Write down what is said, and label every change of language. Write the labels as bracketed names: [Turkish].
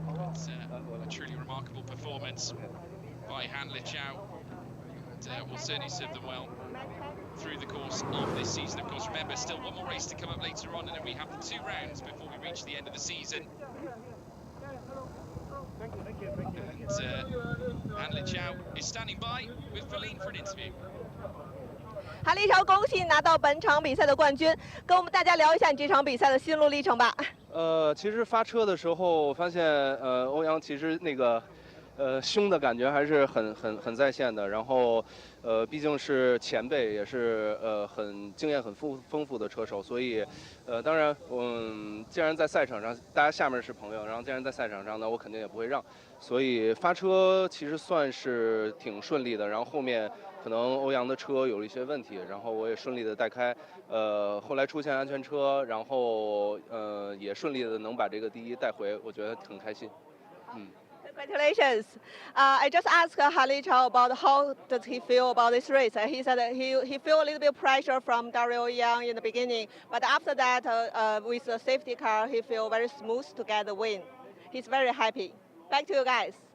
[English] It's a truly remarkable performance by Han Liqiao, and will certainly serve them well through the course of this season. Of course, remember, still one more race to come up later on, and then we have the 2 rounds before we reach the end of the season. And Han Liqiao is standing by with Feline for an interview. [Chinese] 韩立超，恭喜你拿到本场比赛的冠军，跟我们大家聊一下你这场比赛的心路历程吧。其实发车的时候发现，欧阳其实那个，凶的感觉还是很在线的。然后，毕竟是前辈，也是很经验很丰富的车手，所以，当然，既然在赛场上，大家下面是朋友，然后既然在赛场上呢，我肯定也不会让。所以发车其实算是挺顺利的。然后后面可能欧阳的车有了一些问题，然后我也顺利的带开。后来出现安全车，然后也顺利的能把这个第1带回，我觉得很开心。 [English] Congratulations! I just asked Han Liqiao about how does he feel about this race. He said that he felt a little bit of pressure from Dario Yang in the beginning, but after that, with the safety car, he felt very smooth to get the win. He's very happy. Back to you guys.